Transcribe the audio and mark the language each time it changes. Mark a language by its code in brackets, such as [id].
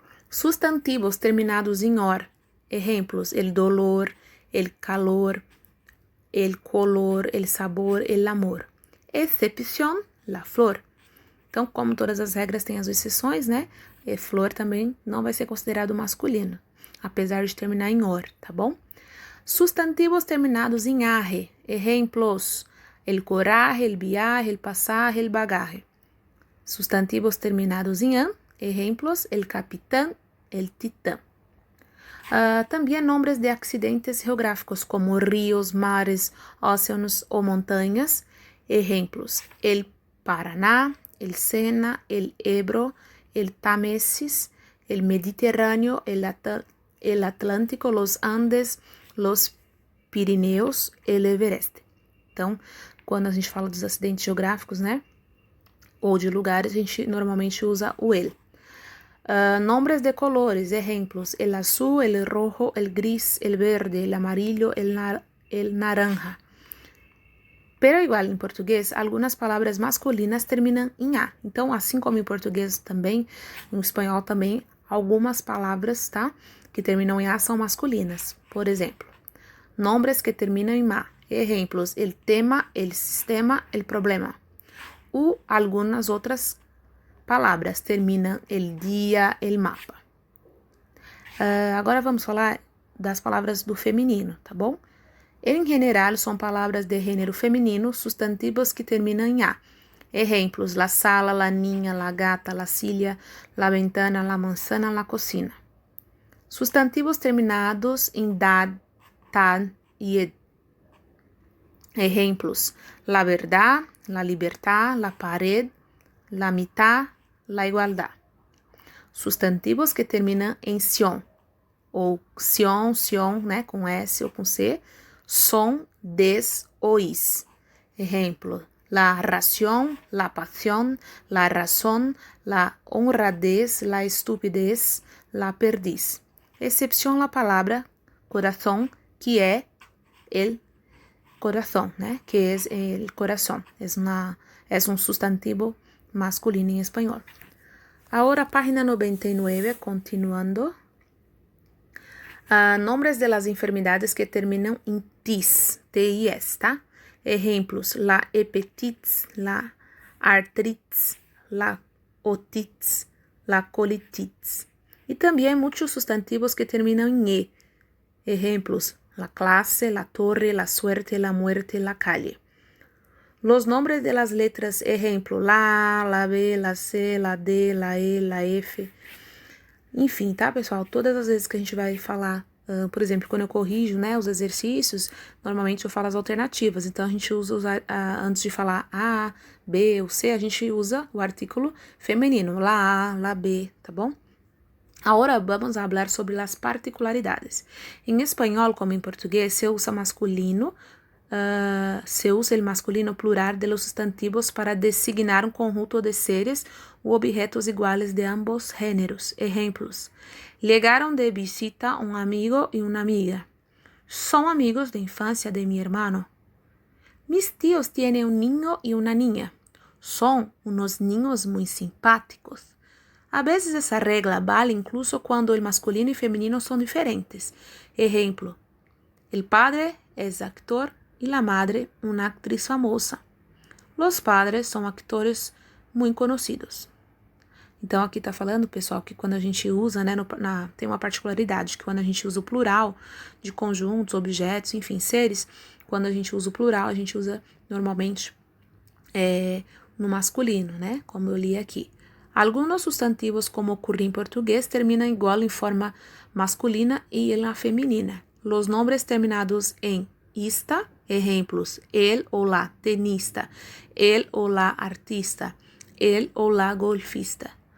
[es] Sustantivos terminados em or, exemplos: el dolor, el calor, el color, el sabor, el amor. Excepción: la flor. [pt] Então, como todas as regras têm as exceções, né? E flor também não vai ser considerado masculino, apesar de terminar em or, tá bom? [es] Sustantivos terminados em arre, exemplos: el coraje, el viaje, el pasaje, el bagaje. Sustantivos terminados em an, exemplos: el capitán, el titán. Também nombres de accidentes geográficos como ríos, mares, océanos ou montanhas. Exemplos: el Paraná, el Sena, el Ebro, el Támesis, el Mediterrâneo, el Atlântico, los Andes, los Pirineus, el Everest. [pt] Então, quando a gente fala dos acidentes geográficos, né, ou de lugares, a gente normalmente usa o el. [es] Nombres de colores, ejemplos: el azul, el rojo, el gris, el verde, el amarillo, el naranja. Pero igual, [pt] em português, algumas palavras masculinas terminam em a. Então, assim como em português também, em espanhol também, algumas palavras, tá, que terminam em a são masculinas. Por exemplo, [es] nombres que [pt] terminam em ma. [es] Ejemplos: el tema, el sistema, el problema. [pt] Ou algumas outras palavras terminam el dia, el mapa. Agora vamos falar das palavras do feminino, tá bom? Em geral, são palavras de gênero feminino, substantivos que terminam em a. [es] Ejemplos: la sala, la niña, la gata, la silla, la ventana, la manzana, la cocina. Sustantivos terminados em dad, tad e ed. Ejemplos: la verdad, la libertad, la pared, la mitad, la igualdad. [pt] Sustantivos que terminam em sion, ou sion, né, com S ou com C, son, des ou is. [es] Ejemplo: la ración, la pasión, la razón, la honradez, la estupidez, la perdiz. [pt] Excepción la palavra corazón, que é el corazón, né? [es] Que es el corazón. Es un sustantivo masculino en español. Ahora, página 99, continuando. Nombres de las enfermedades [pt] que terminam em tis, T-I-S, tá? [es] Ejemplos: la hepatitis, la artritis, la otitis, la colitis. [pt] E também muitos substantivos que terminam em E. [es] Ejemplos: la clase, la torre, la suerte, la muerte, la calle. Los nombres de las letras, ejemplo: la A, la B, la C, la D, la E, la F. [pt] Enfim, tá, pessoal? Todas as vezes que a gente vai falar, por exemplo, quando eu corrijo, né, os exercícios, normalmente eu falo as alternativas. Então, a gente usa, antes de falar A, B ou C, a gente usa o artículo feminino, la A, la B, tá bom? [es] Ahora vamos a hablar sobre las particularidades. En español, como en portugués, se usa el masculino plural de los sustantivos para designar un conjunto de seres u objetos iguales de ambos géneros. Ejemplos: llegaron de visita un amigo y una amiga. Son amigos de infancia de mi hermano. Mis tíos tienen un niño y una niña. Son unos niños muy simpáticos. A veces essa regla vale incluso cuando el masculino y femenino son diferentes. Ejemplo: el padre es actor y la madre una actriz famosa. Los padres [pt] são actores muito conhecidos. Então, aqui está falando, pessoal, que quando a gente usa, né, tem uma particularidade, que quando a gente usa o plural de conjuntos, objetos, enfim, seres, quando a gente usa o plural, a gente usa normalmente no masculino, né, como eu li aqui. [es] Algunos sustantivos, como ocurre en portugués, terminan igual en forma masculina y en la femenina. Los nombres terminados en ista, ejemplos: el o la tenista, el o la artista, el o la golfista.